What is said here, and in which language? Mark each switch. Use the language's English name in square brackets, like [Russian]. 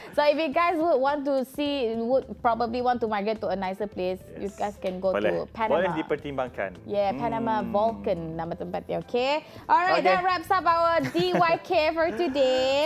[English] So if you guys would probably want to migrate to a nicer place, you guys can go to Panama. [Indonesian] Boleh dipertimbangkan. Yeah, Panama Vulcan nama tempatnya. [English] Okay. Alright, that wraps up our DYK for today.